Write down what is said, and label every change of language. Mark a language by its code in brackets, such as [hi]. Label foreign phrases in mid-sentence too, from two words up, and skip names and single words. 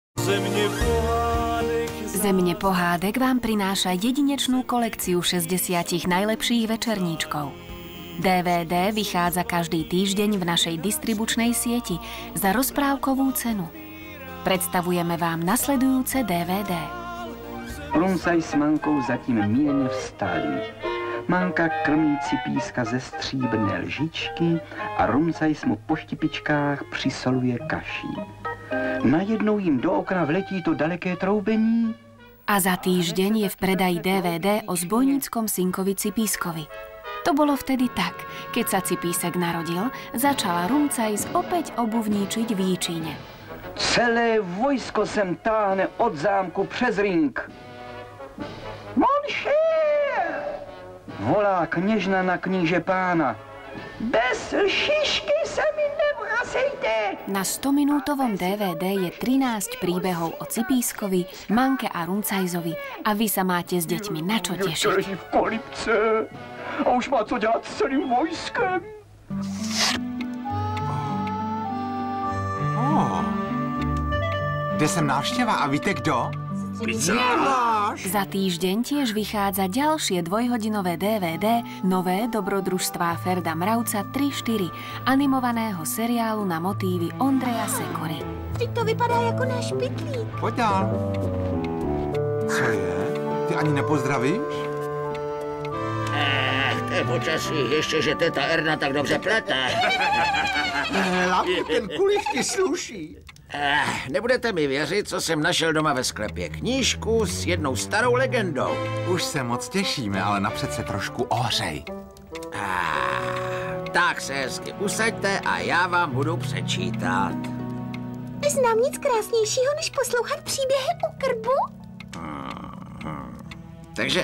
[sk] Země pohádek vám prináša jedinečnú kolekciu 60 najlepších večerníčkov. DVD vychádza každý týždeň v našej distribučnej sieti za rozprávkovú cenu. Predstavujeme vám nasledujúce DVD. [cs] Rumcaj s Mankou zatím mírně vstali. Manka krmí Cipíska ze stříbrné lžičky a Rumcajs mu po štipičkách přisoluje kaší. Najednou jim do okna vletí to daleké troubení. [sk] A za týždeň je v predaji DVD o zbojníckom synkovi Cipískovi. To bolo vtedy tak, keď sa Cipísek narodil, začala Rumcajs opäť obuvníčiť v Jíčíne. [cs] Celé vojsko sem táhne od zámku přes ring. Monšér! Volá kněžna na kníže pána. Bez lšišky se mi nevracejte! [sk] Na 100-minútovom DVD je 13 príbehov o Cipískovi, Manke a Rumcajzovi a vy sa máte s deťmi na čo tešiť. [cs] Drží v kolibce a už má co dělat s celým vojskem. Jde sem návštěva a víte kdo? [sk] Za týždeň tiež vychádza ďalšie dvojhodinové DVD nové dobrodružstvá Ferda Mravca 3-4, animovaného seriálu na motívy Ondreja Sekory. [cs] Teď to vypadá jako náš pytlík. Pojď dál. Co je? Ty ani nepozdravíš? To je počasí, ještě, že teta Erna tak dobře plete. Hlavně ten kulich ti sluší. Nebudete mi věřit, co jsem našel doma ve sklepě. Knížku s jednou starou legendou. Už se moc těšíme, ale napřed se trošku ohřej. Tak se hezky usaďte a já vám budu přečítat. Neznám nic krásnějšího, než poslouchat příběhy u krbu. Takže...